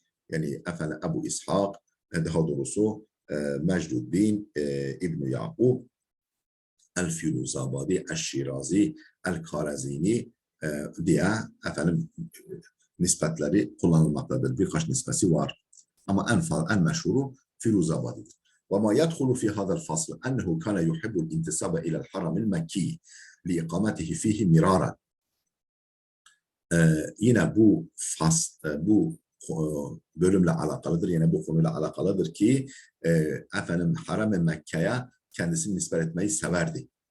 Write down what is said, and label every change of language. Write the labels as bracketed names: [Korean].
[Turkish] Yani efendim Ebu İshak daha doğrusu Mecduddin İbn-i Yaqub El-Firuzabadi El-Şirazi El-Karazini diye efendim nispetleri kullanılmaktadır. Birkaç nispesi var. Ama en meşhuru Firuzabadi'dir. [Arabic] وما يدخل في هذا الفصل أنه كان يحب الانتساب إلى الحرم المكي لإقامته فيه مرارا. [Turkish] Yine bu bölümle alakalıdır. Yine bu konuyla alakalıdır ki efendim Haram-ı Mekke'ye kendisini nispet etmeyi severdi.